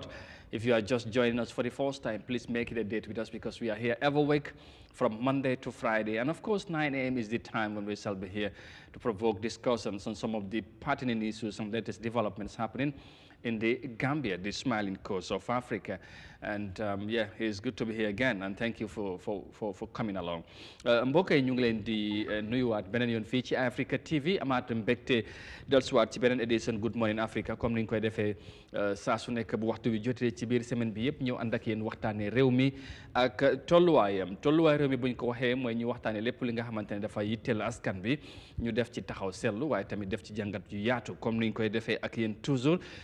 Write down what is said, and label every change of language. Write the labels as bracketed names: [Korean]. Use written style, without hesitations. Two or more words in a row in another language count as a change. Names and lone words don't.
[English] If you are just joining us for the first time, please make it a date with us, because we are here every week from Monday to Friday. And of course, 9 a.m. is the time when we shall be here to provoke discussions on some of the pertinent issues and latest developments happening in the Gambia, the smiling coast of Africa. And yeah, it's good to be here again, and thank you for coming along. [Wolof] Mbokk yi ñu ngi leen di nuyuwaat beneen yoon fii ci Eyeafrica TV, amaat mbégte dellusiwaat ci beneen édition Good Morning Africa comme ni ñu koy defee saa su nekk bu waxtu wi jotee ci biir semaine bi yëpp ñëw ànd ak yéen waxtaanee réew mi ak tolluwaayam. Tolluwaay réew mi bu ñu ko waxee mooy ñu waxtaanee lépp li nga xamante ne dafa yitteel askan bi, ñu def ci taxaw seetlu waaye tamit def ci jàngat yu yaatu comme ni ñu koy defee ak yéen toujours.